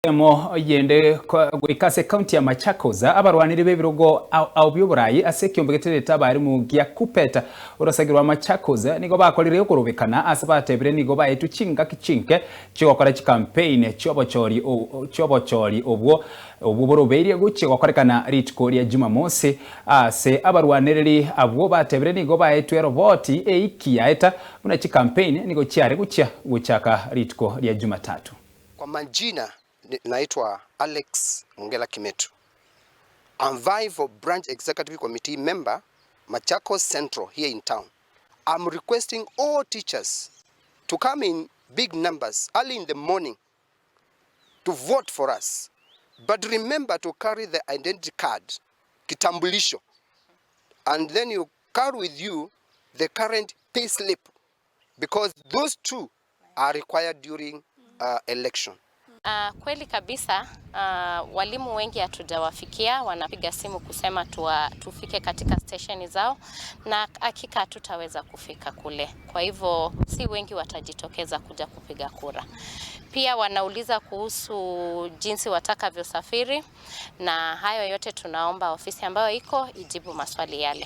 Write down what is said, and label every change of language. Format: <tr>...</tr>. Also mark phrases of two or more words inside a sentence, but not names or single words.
<guz>Mo yende gwikase county ya Machakos abarwaniri bebirogo au byoburayi ase kiombegetere tabari mu gya kupeta urasagirwa Machakos nigo bakorire Korobekana ase batebire nigo baetu chinga kichinke chigokora chi campaign chobochori obwo borobeire guchi gokorekana RITUKO ya JUMAMOSI ase abarwaniri abwo batebire nigo baetu roboti eikiaeta muna chi campaign nigo chiare guchaka RITUKO ya Jumatatu.</guz> <sw>Kwa majina naitwa Alex Mungela Kimetu.</sw> <en>I'm Vive Branch Executive Committee member, Machakos Central here in town. I'm requesting all teachers to come in big numbers early in the morning to vote for us. But remember to carry the identity card, kitambulisho, and then you carry with you the current pay slip, because those two are required during election.</en> <sw>Kweli kabisa, walimu wengi hatujawafikia, wanapiga simu kusema tufike katika stesheni zao, na hakika hatutaweza kufika kule. Kwa hivyo si wengi watajitokeza kuja kupiga kura. Pia wanauliza kuhusu jinsi watakavyosafiri, na hayo yote tunaomba ofisi ambayo iko ijibu maswali yale.</sw>